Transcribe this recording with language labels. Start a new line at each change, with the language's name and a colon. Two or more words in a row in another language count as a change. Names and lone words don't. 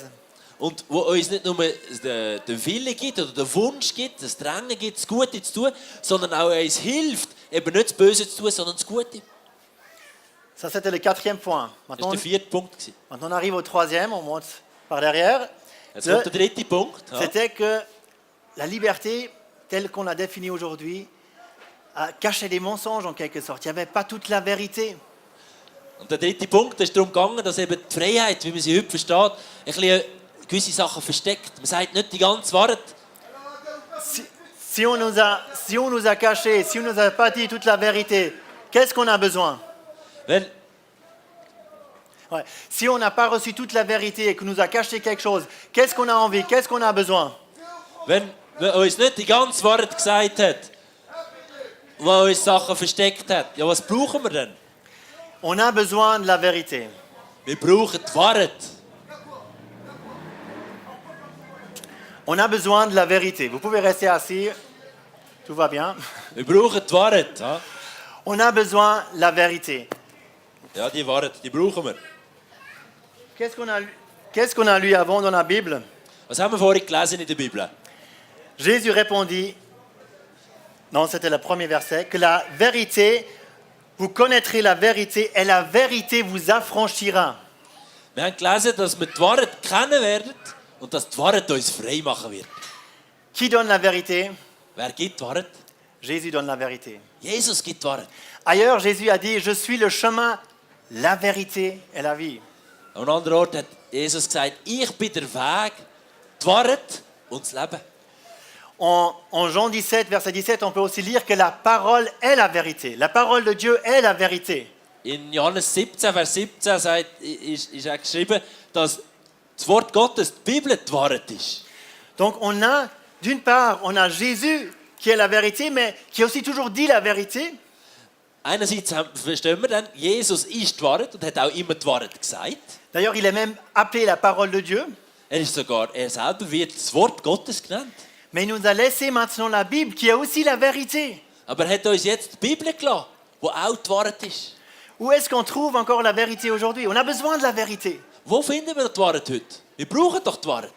German: und wo uns nicht nur den Willen gibt oder den Wunsch gibt, das Drängen gibt, das Gute zu tun, sondern auch uns hilft, eben nicht das Böse zu tun, sondern das Gute.
French: Ça, c'était le quatrième point.
German: Das war der 4. Punkt.
French: Maintenant, on arrive au troisième, on monte par derrière.
German: Jetzt kommt der 3. Punkt. Ja.
French: C'était que la liberté, telle qu'on l'a définie aujourd'hui, cachait des mensonges en quelque sorte. Il n'y avait pas toute la vérité.
German: Und der 3. Punkt ist darum gegangen, dass eben die Freiheit, wie man sie heute versteht, ein bisschen gewisse Sachen versteckt. Man sagt nicht die ganze Wahrheit.
French: Si on nous a caché, si on nous a pas dit toute la vérité, qu'est-ce qu'on a besoin?
German: Wenn,
French: Ouais. Si on n'a pas reçu toute la vérité et qu'on nous a caché quelque chose, qu'est-ce qu'on a envie? Qu'est-ce qu'on a besoin?
German: wenn man uns nicht die ganze Wahrheit gesagt hat, was uns Sachen versteckt hat, ja, was brauchen wir denn?
French: On a besoin de la vérité.
German: Wir brauchen die Wahrheit.
French: On a besoin de la vérité. Vous pouvez rester assis. Tout va bien.
German: Wir brauchen die Wahrheit. Ja,
French: On a besoin de la vérité.
German: ja die Wahrheit, die brauchen wir.
French: Qu'est-ce qu'on a lu avant dans la Bible?
German: Was haben wir vorhin gelesen in der Bibel?
French: Jésus répondit, non, c'était le premier verset, que la vérité, vous connaîtrez la vérité et la vérité vous affranchira.
German: Wir haben gelesen, dass wir die Wahrheit kennen werden und dass die Wahrheit uns frei machen wird.
French: Qui donne la vérité?
German: Wer gibt die Wahrheit?
French: Jésus donne la vérité.
German: Jesus gibt die Wahrheit.
French: Ailleurs, Jésus a dit, je suis le chemin, la vérité et la vie.
German: An einem anderen Ort hat Jesus gesagt, ich bin der Weg, die Wahrheit und das Leben.
French: En Jean 17, verset 17, on peut aussi lire que la parole est la vérité. La parole de Dieu est la vérité.
German: In Johannes 17, Vers 17 ist auch geschrieben, dass das Wort Gottes, die Bibel, die Wahrheit ist.
French: Donc d'une part, on a Jésus qui est la vérité, mais qui a aussi toujours dit la vérité.
German: Einerseits verstehen wir dann, Jesus ist die Wahrheit und hat auch immer die Wahrheit gesagt.
French: D'ailleurs, il est même appelé la parole de Dieu.
German: Er selber wird das Wort Gottes genannt.
French: Mais il nous a laissé maintenant la Bible qui est aussi la vérité.
German: Aber er hat uns jetzt die Bibel gelassen, die auch die Wahrheit ist.
French: Où est-ce qu'on trouve encore la vérité aujourd'hui? On a besoin de la vérité.
German: Wo finden wir die Wahrheit heute? Wir brauchen doch die Wahrheit.